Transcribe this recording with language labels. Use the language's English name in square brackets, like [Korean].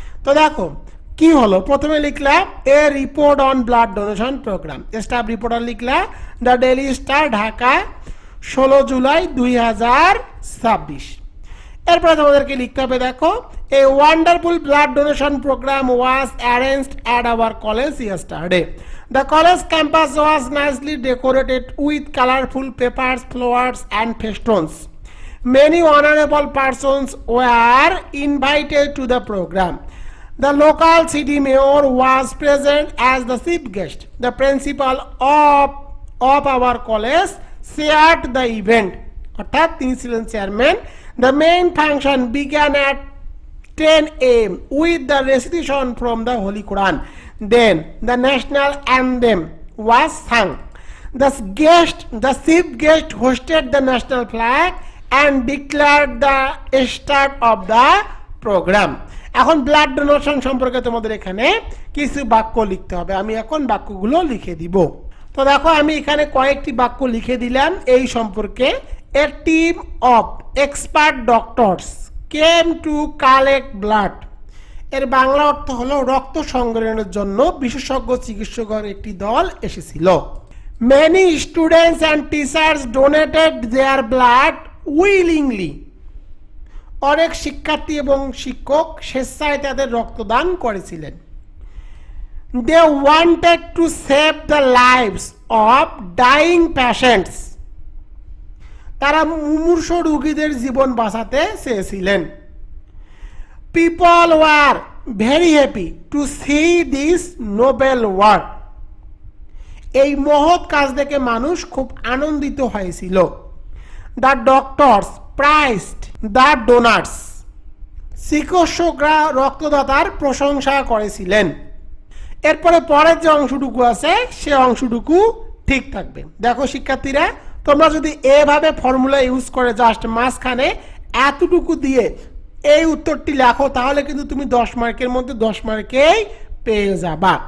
[Bangla] তো দেখো কি হলো, প্রথমে লিখলা [English] a report on blood donation programme, [Bangla] staff reporter লিখলা the daily star Dhaka 16 July 2026। এরপরে তোমাদেরকে লিখতে হবে দেখো, [English] A wonderful blood donation program was arranged at our college yesterday. The college campus was nicely decorated with colourful papers, flowers and festoons. Many honorable persons were invited to the program. The local city mayor was present as the chief guest. The principal of our college chaired the event. [Bangla] অর্থাৎ তিনি ছিলেন chairman. [English] The main function began at 10 a.m. with the recitation from the Holy Quran. Then the national anthem was sung. The chief guest hosted the national flag and declared the start of the program. [Bangla] এখন blood donation সম্পর্কে তোমাদের এখানে কিছু বাক্য লিখতে হবে। আমি এখন বাক্যগুলো লিখে দিব। তো দেখো আমি এখানে কয়েকটি বাক্য লিখে দিলাম এই সম্পর্কে। [English] A team of expert doctors came to collect blood. [Bangla] এর বাংলা অর্থ হলো রক্ত সংগ্রহের জন্য বিশেষজ্ঞ চিকিৎসকের একটি দল এসেছিল। [English] Many students and teachers donated their blood willingly. [Bangla] অনেক শিক্ষার্থী এবং শিক্ষক স্বেচ্ছায় তাদের রক্তদান করেছিলেন। [English] They wanted to save the lives of dying patients. [Bangla] তারা মুমূর্ষ রোগীদের জীবন বাঁচাতে চেয়েছিলেন। [English] People were very happy to see this noble work. [Bangla] এই মহৎ কাজ দেখে মানুষ খুব আনন্দিত হয়েছিল। [English] The doctors praised the donors. [Bangla] চিকিৎসকরা রক্তদাতার প্রশংসা করেছিলেন। এরপরে পরের যে অংশটুকু আছে সে অংশটুকু ঠিক থাকবে। দেখো শিক্ষার্থীরা, তোমরা যদি এভাবে ফর্মুলা ইউজ করে জাস্ট মাঝখানে এতটুকু দিয়ে এই উত্তরটি লেখো, তাহলে কিন্তু তুমি 10 মার্কের মধ্যে 10 মার্কেই পেয়ে যাবা।